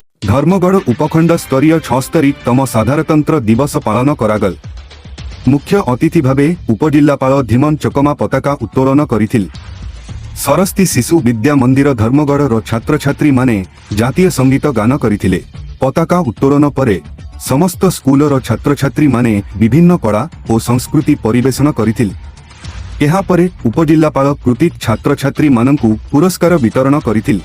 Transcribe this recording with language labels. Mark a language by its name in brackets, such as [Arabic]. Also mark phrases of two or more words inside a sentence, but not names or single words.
[Odia] ଧର୍ମଗଡ଼ ଉପଖଣ୍ଡ ସ୍ତରୀୟ 76ତମ ସାଧାରଣତନ୍ତ୍ର ଦିବସ ପାଳନ କରାଗଲା। ମୁଖ୍ୟ ଅତିଥି ଭାବେ ଉପଜିଲ୍ଲାପାଳ ଧୀମନ ଚକମା ପତାକା ଉତ୍ତୋଳନ କରିଥିଲେ। ସରସ୍ୱତୀ ଶିଶୁ ବିଦ୍ୟା ମନ୍ଦିର ଧର୍ମଗଡ଼ ଛାତ୍ର ଛାତ୍ରୀ ମାନେ ଜାତୀୟ ସଙ୍ଗୀତ ଗାନ କରିଥିଲେ। ପତାକା ଉତ୍ତୋଳନ ପରେ ସମସ୍ତ ସ୍କୁଲର ଛାତ୍ର ଛାତ୍ରୀ ମାନେ ବିଭିନ୍ନ କଳା ଓ ସଂସ୍କୃତି ପରିବେଷଣ କରିଥିଲେ। ଏହା ପରେ ଉପଜିଲ୍ଲାପାଳ କୃତୀ ଛାତ୍ର ଛାତ୍ରୀ ମାନଙ୍କୁ ପୁରସ୍କାର ବିତରଣ କରିଥିଲେ।